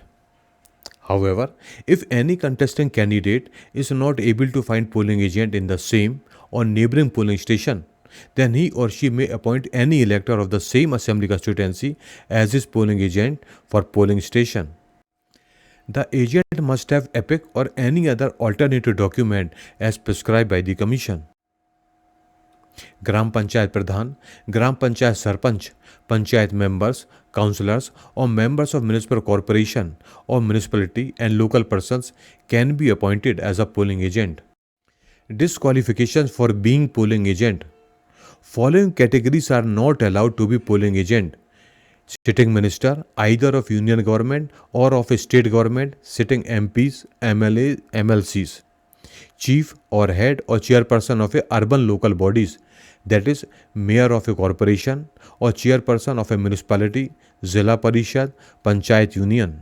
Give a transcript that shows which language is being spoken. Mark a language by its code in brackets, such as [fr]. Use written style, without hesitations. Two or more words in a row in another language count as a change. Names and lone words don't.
[en] However, if any contesting candidate is not able to find polling agent in the same or neighboring polling station, then he or she may appoint any elector of the same assembly constituency as his polling agent for polling station. The agent must have EPIC or any other alternative document as prescribed by the Commission. [hi] ग्राम पंचायत प्रधान, ग्राम पंचायत सरपंच, पंचायत [en] members, councillors or members of municipal corporation or municipality and local persons can be appointed as a polling agent. Disqualifications for being polling agent. Following categories are not allowed to be polling agent: sitting minister either of union government or of a state government, sitting MPs, MLAs, MLCs, chief or head or chairperson of a urban local bodies, that is mayor of a corporation or chairperson of a municipality, Zilla Parishad, Panchayat Union.